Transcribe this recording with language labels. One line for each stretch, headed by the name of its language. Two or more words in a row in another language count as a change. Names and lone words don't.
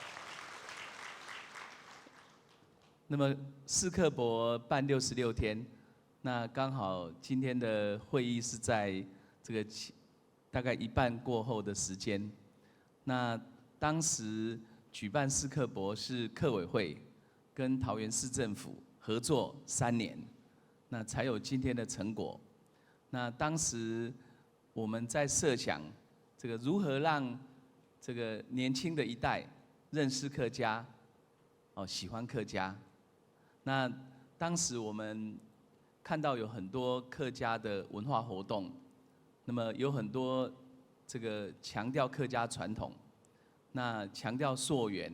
Chinese: 那麼思客博辦66天，那剛好今天的會議是在這個大概一半過後的時間。那當時舉辦思客博是客委會跟桃園市政府合作3年，那才有今天的成果。那當時我們在設想这个如何让这个年轻的一代认识客家，喜欢客家。那当时我们看到有很多客家的文化活动，那么有很多这个强调客家传统，那强调溯源。